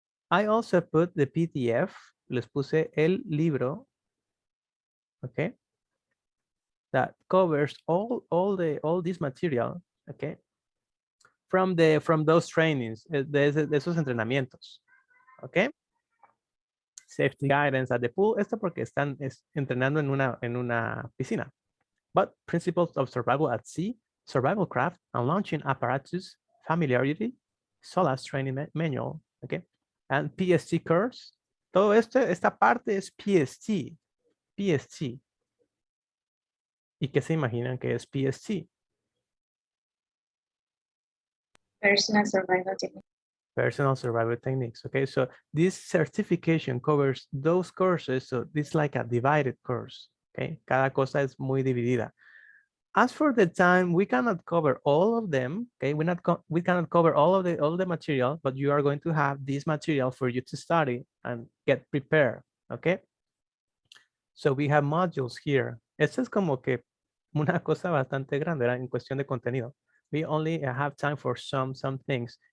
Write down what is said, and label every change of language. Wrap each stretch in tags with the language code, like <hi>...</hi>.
<en>I also put the PDF.</en> <es>Les puse el libro.</es> <en>Okay. That covers all this material. Okay. From those trainings,</en> <es>de esos entrenamientos.</es> <en>Okay. Safety guidance at the pool.</en> <es>Esto porque están entrenando en una piscina.</es> <en>But principles of survival at sea, survival craft, and launching apparatus, familiarity, SOLAS training manual, okay, and PST course.</en> <es>Todo esto, esta parte es PST, PST. ¿Y qué se imaginan que es PST?</es> <en>Personal survival technique. Personal survival techniques. Okay, so this certification covers those courses. So this is like a divided course.</en> <es>Okay, cada cosa es muy dividida.</es> <en>As for the time, we cannot cover all of them. Okay, we cannot cover all the material, but you are going to have this material for you to study and get prepared. Okay, so we have modules here.</en> <es>Esto es como que una cosa bastante grande, ¿verdad? En cuestión de contenido.</es> <en>We only have time for some things.</en>